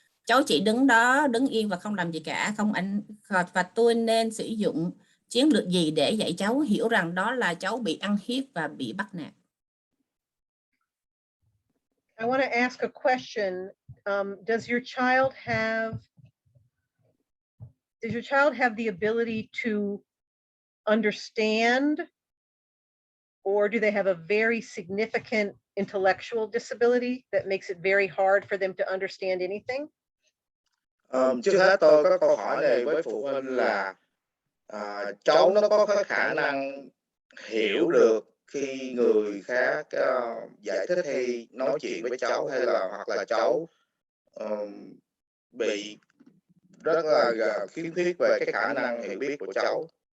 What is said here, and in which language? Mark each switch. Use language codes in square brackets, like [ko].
[vi] Cháu chỉ đứng đó, đứng yên và không làm gì cả, và tôi nên sử dụng chiến lược gì để dạy cháu hiểu rằng đó là cháu bị ăn hiếp và bị bắt nạt? [en] I want to ask a question. Does your child have the ability to understand, or do they have a very significant intellectual disability that makes it very hard for them to understand anything? [vi] Trước hết tôi có câu hỏi này với phụ huynh là cháu nó có cái khả năng hiểu được khi người khác giải thích hay nói chuyện với cháu, hay là hoặc là cháu bị rất là khiếm khuyết về cái khả năng hiểu biết của cháu.